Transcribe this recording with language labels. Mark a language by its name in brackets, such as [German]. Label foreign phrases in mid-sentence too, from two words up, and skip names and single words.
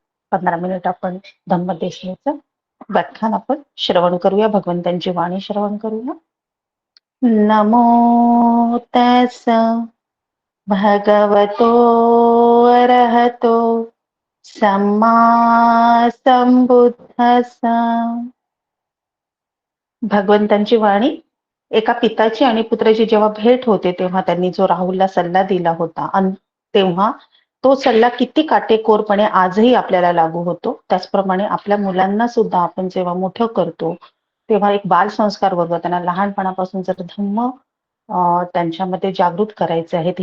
[Marathi] 15 मिनिट आपण धम्मदेशीचं व्याख्यान आपण श्रवण करूया, भगवंतांची वाणी श्रवण करूया. [Pali] नमो तस् भगवतो अरहतो सम्मा संबुद्धस्स. [Marathi] भगवंतांची वाणी. एका पिताची आणि पुत्राची जेव्हा भेट होते तेव्हा त्यांनी जो राहुलला सल्ला दिला होता, तेव्हा तो सल्ला किती काटेकोरपणे आजही आपल्याला लागू होतो. त्याचप्रमाणे आपल्या मुलांना सुद्धा आपण जेव्हा मोठं करतो तेव्हा एक बालसंस्कार बरोबर त्यांना लहानपणापासून जर धम्म त्यांच्यामध्ये जागृत करायचे आहेत.